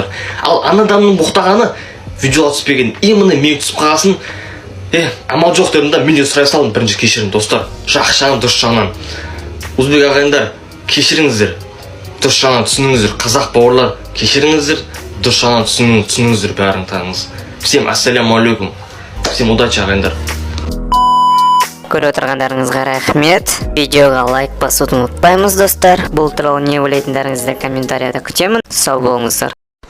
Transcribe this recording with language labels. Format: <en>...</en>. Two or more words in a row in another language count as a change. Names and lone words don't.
<kk>Ал анадамның боқтағаны видеоға түспеген, именно мен түсіп қалғасын, амал жоқ дедім да, мен де сұрай салдым бірінші кешірім достар. Жақсы жағынан, дұрыс жағынан. Өзбек ағайындар, кешіріңіздер, дұрыс жағынан түсініңіздер. Қазақ бауырлар, кешіріңіздер, дұрыс жағынан түсініңіздер бәріңіз.</kk> <ru>Всем ассаляму-алейкум. Всем удачи,</ru> <kk>ағайындар. Көріп отырғандарыңызға рахмет. Видеоға лайк басуды ұмытпаймыз достар. Бұл туралы не ойлайтындарыңызды комментарияда күтемін. Сау болыңыздар.</kk>